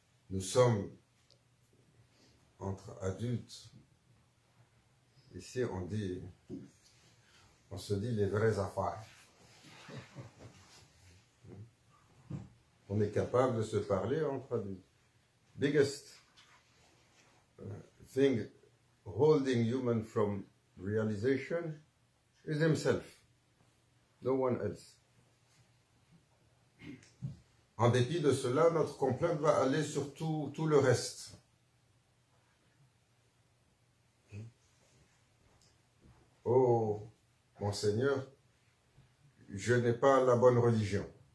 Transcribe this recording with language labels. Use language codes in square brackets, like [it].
[fr] Nous sommes entre adultes. Ici, on se dit les vraies affaires. On est capable de se parler entre adultes. [en] Biggest thing holding human from realization is himself, no one else. [fr] En dépit de cela, notre complainte va aller sur tout le reste. Oh, mon Seigneur, je n'ai pas la bonne religion.